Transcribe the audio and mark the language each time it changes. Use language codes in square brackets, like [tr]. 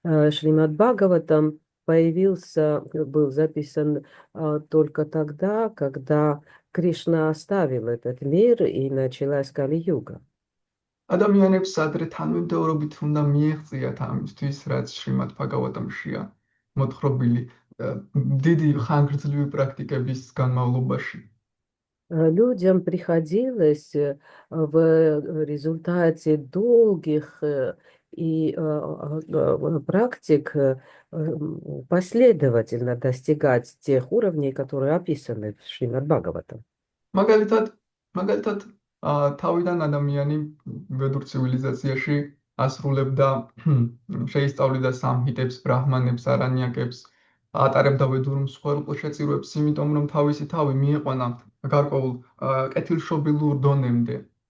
[ru] Шримад Бхагаватам был записан только тогда, когда Кришна оставил этот мир и началась Кали-юга. [ka] ადამიანებს ადრე თანმიმდევრობით უნდა მიეღწიათ ამისთვის, რაც შრიმად ბჰაგავატამშია მოთხრობილი დიდი ხანგრძლივი პრაქტიკების განმავლობაში. [ru] Людям приходилось в результате долгих и практик последовательно достигать тех уровней, которые описаны в Шримад Бхагаватам. [ka] მაგალითად, თავიდან ადამიანი ვედურ ცივილიზაციაში ასრულებდა, შეისწავლიდა სამჰიტებს, ბრაჰმანებს, არანიაკებს, ატარებდა ვედურ მსხვერპლ შეწირვებს, იმიტომ რომ თავისი თავი მიიყვანა გარკვეულ კეთილშობილურ დონემდე.